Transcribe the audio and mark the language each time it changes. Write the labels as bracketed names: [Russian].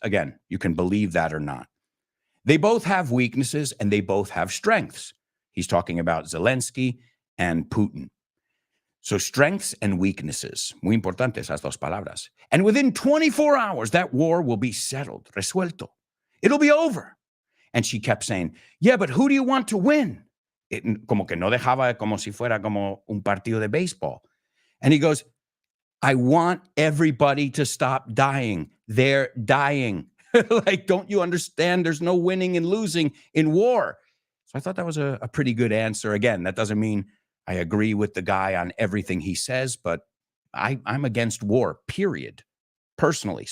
[English] Again, you can believe that or not. They both have weaknesses and they both have strengths. He's talking about Zelensky and Putin. So strengths and weaknesses. [Spanish] Muy importantes esas dos palabras. [English] And within 24 hours, that war will be settled, resuelto. It'll be over. And she kept saying, yeah, but who do you want to win? [Spanish] Como que no dejaba como si fuera como un partido de béisbol. [English] And he goes, I want everybody to stop dying. They're dying. Like, don't you understand? There's no winning and losing in war. So I thought that was a pretty good answer. Again, that doesn't mean I agree with the guy on everything he says, but I'm against war, period, personally.